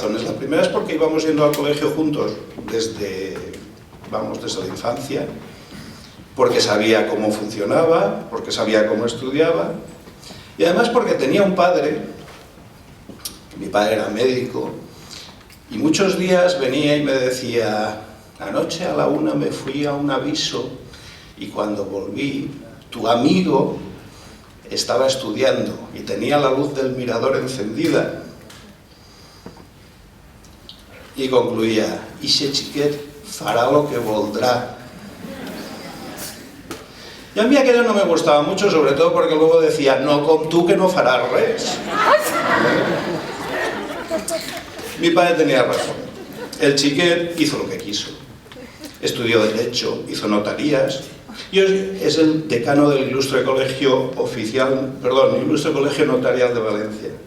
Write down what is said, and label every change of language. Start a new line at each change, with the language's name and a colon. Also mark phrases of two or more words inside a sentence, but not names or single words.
Spanish: La primera es porque íbamos yendo al colegio juntos desde la infancia, porque sabía cómo funcionaba, porque sabía cómo estudiaba, y además porque tenía un padre, mi padre era médico, y muchos días venía y me decía, anoche a la 1 me fui a un aviso y cuando volví, tu amigo estaba estudiando y tenía la luz del mirador encendida. Y concluía,
Catalan: «Ixe xiquet farà lo que voldrá».
Spanish: Y a mí aquello no me gustaba mucho, sobre todo porque luego decía,
Catalan: «No com tu que no faràs res».
Spanish: Mi padre tenía razón. El xiquet hizo lo que quiso. Estudió Derecho, hizo notarías, y es el decano del Ilustre Colegio Notarial de Valencia.